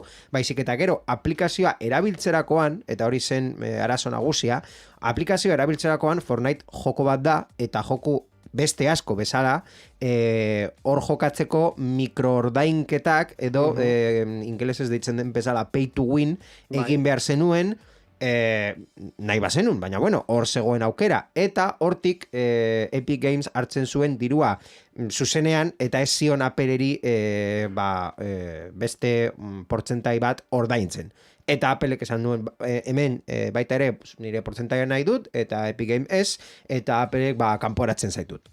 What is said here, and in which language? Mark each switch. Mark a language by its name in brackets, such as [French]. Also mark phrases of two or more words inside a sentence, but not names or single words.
[Basque] baizik eta gero aplikazioa erabiltzerakoan, eta hori zen arazo nagusia, aplikazioa erabiltzerakoan Fortnite joko bat da, eta joku beste asko bezala, hor jokatzeko mikroordainketak edo ingelesez deitzen den bezala [English] pay to win [Basque] egin behar zenuen, nahi bazenun, baina bueno, hor zegoen aukera, eta hortik Epic Games hartzen zuen dirua zuzenean, eta ez zion Appleri beste portzentai bat ordaintzen. Eta Appleek esan nuen hemen baita ere nire portzentaia nahi dut, eta Epic Games ez, eta Appleek kanporatzen zaitut.